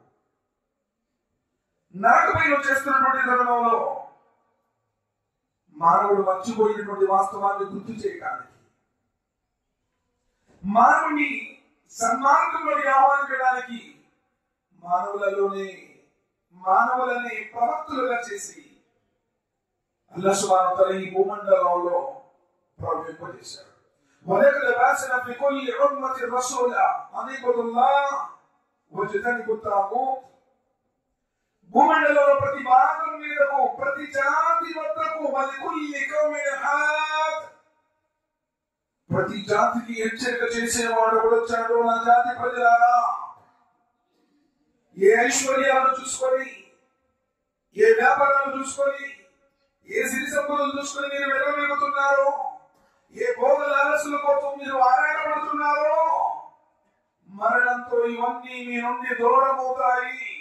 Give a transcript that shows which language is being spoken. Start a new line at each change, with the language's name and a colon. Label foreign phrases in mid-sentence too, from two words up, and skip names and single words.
Telugu: నరకమై చేస్తున్నటువంటి తరుణంలో మానవుడు మర్చిపోయినటువంటి వాస్తవాన్ని గుర్తు చేయడానికి, మానవుని సన్మార్గంలోకి ఆహ్వానించడానికి మానవులని ప్రవక్తులుగా చేసి
Arabic: الله سبحانه وتعالى
Telugu: ఈ భూమండలంలో ప్రవేశింపజేశాడు.
Arabic: ولقد بعثنا في كل أمة رسولا أن اعبدوا الله واجتنبوا الطاغوت.
Telugu: భూమండలంలో ప్రతి భాగం మీదకు ప్రతి జాతి వద్దకు
Arabic: ولكل قوم هاد,
Telugu: ప్రతి జాతికి హెచ్చరిక చేసేవాడు వచ్చాడు. నా జాతి ప్రజలారా, ఏ ఐశ్వర్యాలను చూసుకొని, ఏ వ్యాపారాలు చూసుకొని, ఏ సిరి సంపదలు చూసుకొని మీరు వెలవెలుగుతున్నారో, ఏ భోగ లాలసుల కోసం మీరు ఆరాటపడుతున్నారో, మరణంతో ఇవన్నీ మీ నుండి దూరమవుతాయి.